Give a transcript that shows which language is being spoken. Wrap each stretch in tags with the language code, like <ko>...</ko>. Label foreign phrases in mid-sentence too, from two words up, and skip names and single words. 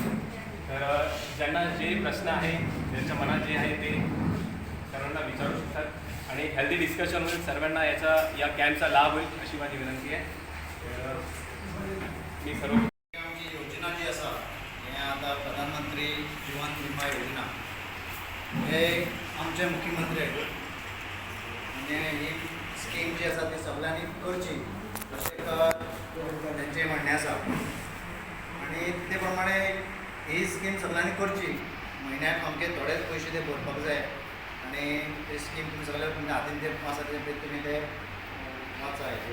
<mr>तर ज्यांना जे प्रश्न आहे ज्यांच्या मनात जे आहे ते सर्वांना विचारू शकतात आणि</mr> <en>healthy discussion</en> <mr>होईल, सर्वांना या कॅम्पचा लाभ होईल अशी माझी विनंती आहे. मी सर्व</mr> <kok>आमची योजना जी आसा हे आता प्रधानमंत्री जीवन विमा योजना हे आमचे मुख्यमंत्री आहेत म्हणजे ही स्कीम जी आसा ती सगळ्यांनी करची अशें त्यांचे म्हणणें आसा आणि ते प्रमाणे ही स्कीम सगळ्यांनी करची. म्हयन्याक आमचे थोडेच पयशे ते भरपाक जाय आणि ते स्कीम तुमी सगळे तुमच्या हातीन ते आसा ते तुमी ते वाचा हेचेर.</kok>